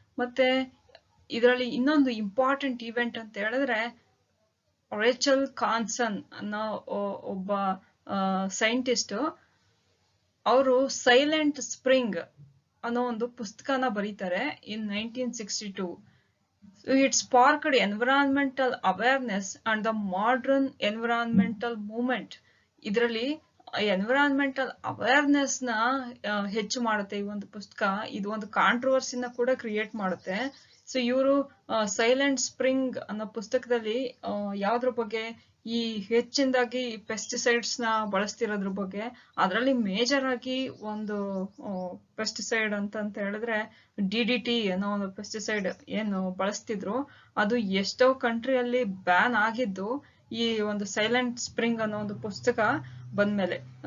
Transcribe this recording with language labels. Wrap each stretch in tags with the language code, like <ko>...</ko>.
<kn>ಮತ್ತೆ ಇದರಲ್ಲಿ ಇನ್ನೊಂದು ಇಂಪಾರ್ಟೆಂಟ್ ಇವೆಂಟ್ ಅಂತ ಹೇಳಿದ್ರೆ, ರೇಚಲ್ ಕಾನ್ಸನ್ ಅನ್ನೋ ಒಬ್ಬ ಸೈಂಟಿಸ್ಟ್, ಅವರು ಸೈಲೆಂಟ್ ಸ್ಪ್ರಿಂಗ್ ಅನ್ನೋ ಒಂದು ಪುಸ್ತಕನ ಬರೀತಾರೆ ಇನ್ 1962.</kn> <en>It sparked environmental awareness and the modern environmental movement.</en> <kn>ಇದರಲ್ಲಿ ಎನ್ವಿರಾನ್ಮೆಂಟಲ್ ಅವೇರ್ನೆಸ್ ನ ಹೆಚ್ಚು ಮಾಡುತ್ತೆ ಈ ಒಂದು ಪುಸ್ತಕ. ಇದು ಒಂದು ಕಾಂಟ್ರವರ್ಸಿನ ಕೂಡ ಕ್ರಿಯೇಟ್ ಮಾಡುತ್ತೆ. ಸೊ ಇವರು ಸೈಲೆಂಟ್ ಸ್ಪ್ರಿಂಗ್ ಅನ್ನೋ ಪುಸ್ತಕದಲ್ಲಿ ಯಾವ್ದ್ರ ಬಗ್ಗೆ ಈ ಹೆಚ್ಚಿನದಾಗಿ ಪೆಸ್ಟಿಸೈಡ್ಸ್ ನ ಬಳಸ್ತಿರೋದ್ರ ಬಗ್ಗೆ, ಅದರಲ್ಲಿ ಮೇಜರ್ ಆಗಿ ಒಂದು ಪೆಸ್ಟಿಸೈಡ್ ಅಂತ ಹೇಳಿದ್ರೆ DDT ಅನ್ನೋ ಒಂದು ಪೆಸ್ಟಿಸೈಡ್ ಏನು ಬಳಸ್ತಿದ್ರು, ಅದು ಎಷ್ಟೋ ಕಂಟ್ರಿಯಲ್ಲಿ ಬ್ಯಾನ್ ಆಗಿದ್ದು ಈ ಒಂದು ಸೈಲೆಂಟ್ ಸ್ಪ್ರಿಂಗ್ ಅನ್ನೋ ಒಂದು ಪುಸ್ತಕ ಬಂದ್ಮೇಲೆ.</kn>